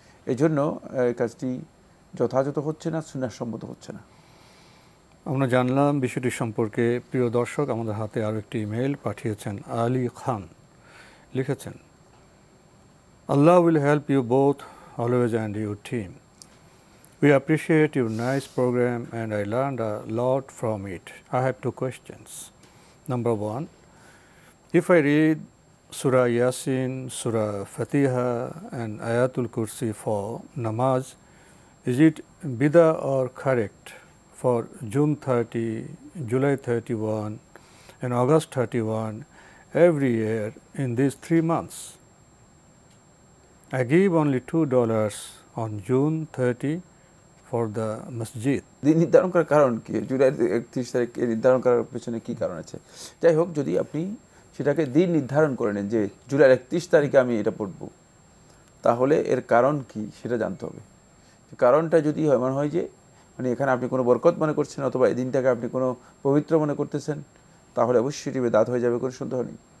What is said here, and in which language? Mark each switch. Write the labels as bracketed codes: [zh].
[bn] এই জন্য এই কাজটি যথাযথ হচ্ছে না, সুন্নাহসম্মত হচ্ছে না। আমরা জানলাম বিষয়টি সম্পর্কে। প্রিয় দর্শক, আমাদের হাতে আরও একটি ইমেইল পাঠিয়েছেন আলী খান। [en] লিখেছেন, Allah will help you both always and your team. We appreciate your nice program and I learned a lot from it. I have two questions. Number one, if I read Surah Yasin, Surah Fatiha and Ayatul Kursi for namaz, is it bidah or correct for June 30, July 31 and August 31 every year in these 3 months? I give only $2 on June 30 for the masjid. [bn] দিন নির্ধারণ করার কারণ কি? জুলাই 31 তারিখ নির্ধারণ করার পেছনে কি কারণ আছে? যাই হোক, যদি আপনি সেটাকে দিন নির্ধারণ করে নেন যে জুলাই 31 তারিখে আমি এটা পড়ব, তাহলে এর কারণ কি সেটা জানতে হবে। কারণটা যদি এমন হয় যে মানে এখানে আপনি কোনো বরকত মনে করছেন অথবা এই দিনটাকে আপনি কোনো পবিত্র মনে করতেছেন, তাহলে অবশ্যই এটি বেদাত হয়ে যাবে, কোনো সন্দেহ নেই।